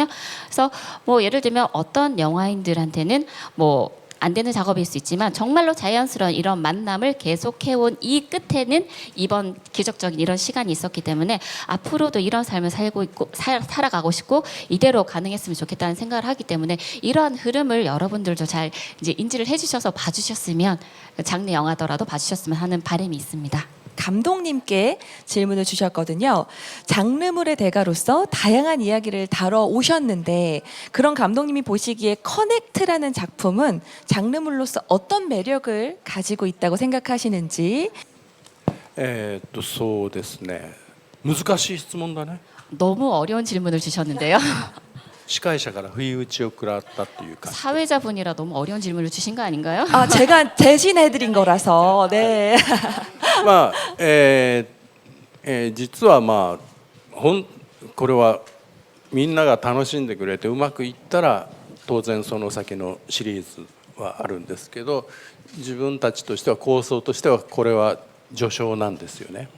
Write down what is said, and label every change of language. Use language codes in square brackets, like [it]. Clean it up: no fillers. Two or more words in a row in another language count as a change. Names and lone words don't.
[ko] 그래서 뭐 예를 들면 어떤 영화인들한테는 뭐 안 되는 작업일 수 있지만 정말로 자연스러운 이런 만남을 계속해온 이 끝에는 이번 기적적인 이런 시간이 있었기 때문에 앞으로도 이런 삶을 살고 있고 살아가고 싶고 이대로 가능했으면 좋겠다는 생각을 하기 때문에 이러한 흐름을 여러분들도 잘 이제 인지를 해주셔서 봐주셨으면, 장르 영화더라도 봐주셨으면 하는 바람이 있습니다. 감독님께 질문을 주셨거든요. 장르물의 대가로서 다양한 이야기를 다뤄 오셨는데, 그런 감독님이 보시기에 커넥트라는 작품은 장르물로서 어떤 매력을 가지고 있다고 생각하시는지. [ja] そうですね。難しい質問だね。 [ko] 너무 어려운 질문을 주셨는데요. [ja] 司会者から不意打ちを食らったっていうか。 [ko] 사회자분이라 너무 어려운 질문을 주신 거 아닌가요? 제가 대신해드린 거라서. 네. [ja] まあ実はこれはみんなが楽しんでくれてうまくいったら当然その先のシリーズはあるんですけど、自分たちとしては構想としてはこれは序章なんですよね。